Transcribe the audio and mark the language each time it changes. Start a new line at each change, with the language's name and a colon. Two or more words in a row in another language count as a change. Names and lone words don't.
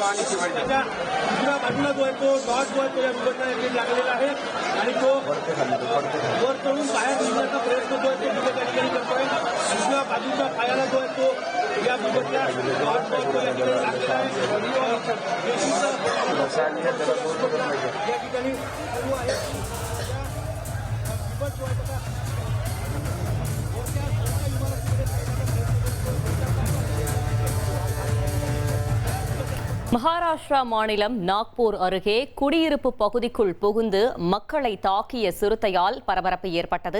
Marathi: त्याच्या दुसऱ्या बाजूला जो आहे तो डॉट जो आहे तो या बिबटला लागलेला आहे आणि तो वर चढून बाहेर निघण्याचा प्रयत्न जो आहे तो बिबट या ठिकाणी करतोय. दुसऱ्या बाजूच्या पायाला जो आहे तो या बिबटला डॉट जो आहे तो या ठिकाणी लागलेला आहे. या ठिकाणी सुरू आहे बिबट जो आहे
Tamil: மகாராஷ்டிரா மாநிலம் நாக்பூர் அருகே குடியிருப்பு பகுதிக்குள் புகுந்து மக்களை தாக்கிய சிறுத்தையால் பரபரப்பு ஏற்பட்டது.